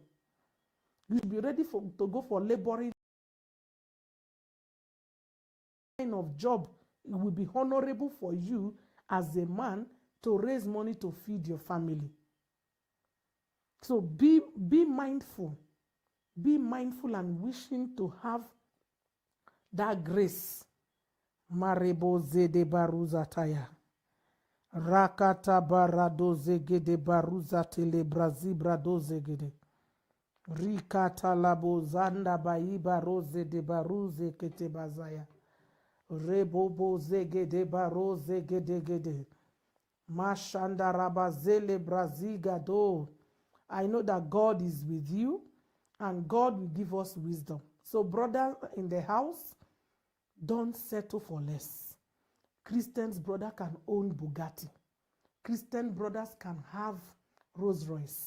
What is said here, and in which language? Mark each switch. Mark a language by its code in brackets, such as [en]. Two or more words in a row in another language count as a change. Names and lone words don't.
[en] You should be ready to go for laboring kind of job. It will be honorable for you as a man to raise money to feed your family. So be mindful. Be mindful and wishing to have that grace. Marebo zede baruzataya. Rakata barado zegede baruza tele brazibra do zegede. Rikata labo zanda baiba rose de baruze kete bazaya. Rebobo zegede baroze gede gede. Mashanda rabazele braziga do. I know that God is with you and God will give us wisdom. So brothers in the house, don't settle for less. Christians brother can own Bugatti. Christian brothers can have Rolls Royce.